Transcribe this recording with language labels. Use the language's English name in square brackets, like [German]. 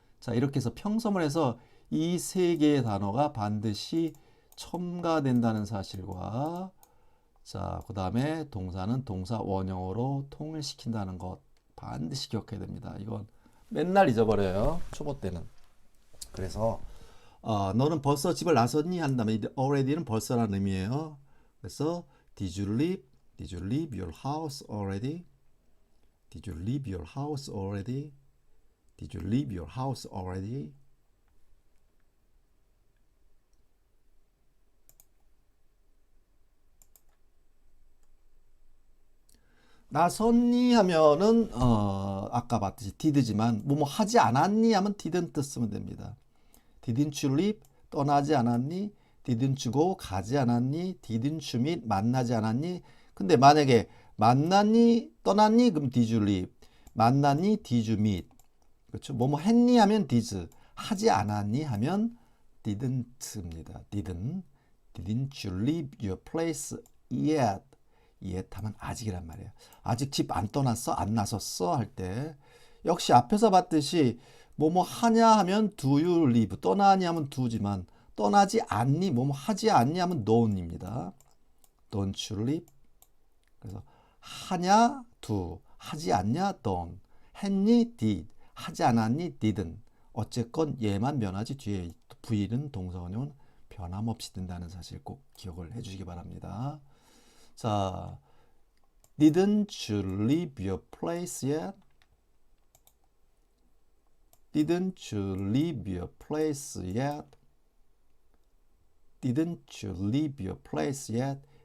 [Korean] 자, 이렇게 해서 평서문에서 이 세 개의 단어가 반드시 첨가된다는 사실과 자, 그 다음에 동사는 동사 원형으로 통일시킨다는 것 반드시 기억해야 됩니다. 이건 맨날 잊어버려요. 초보 때는. 그래서 너는 벌써 집을 나섰니? 한다면 already는 벌써라는 의미예요. [English] 그래서 did you leave? Did you leave your house already? Did you leave your house already? Did you leave your house already? [Korean] 나섰니 하면은 아까 봤듯이 did지만 뭐뭐 하지 않았니 하면 didn't 쓰면 됩니다. [English] Didn't you leave? [Korean] 떠나지 않았니? [English] Didn't you go? [Korean] 가지 않았니? [English] Didn't you meet? [Korean] 만나지 않았니? 근데 만약에 만났니? 떠났니? [English] 그럼 did you leave? [Korean] 만났니? [English] did you meet? [Korean] 그렇죠? 뭐뭐 했니? 하면 did. 하지 않았니? 하면 didn't입니다. [English] didn't. Didn't you leave your place yet? [Korean] yet 하면 아직이란 말이에요. 아직 집 안 떠났어? 안 나섰어? 할 때 역시 앞에서 봤듯이 뭐뭐 하냐 하면 [English] do you leave, [Korean] 떠나니 하면 do지만 떠나지 않니, 뭐뭐 하지 않니 하면 don't입니다. [English] don't you leave. [Korean] 그래서 하냐 do, 하지 않냐 don't, 했니 did, 하지 않았니 didn't. 어쨌건 얘만 변하지 뒤에 V는 동사원형은 변함없이 든다는 사실 꼭 기억을 해주시기 바랍니다. [English] 자, didn't you leave your place yet? Didn't you leave your place yet? Didn't you leave your place yet?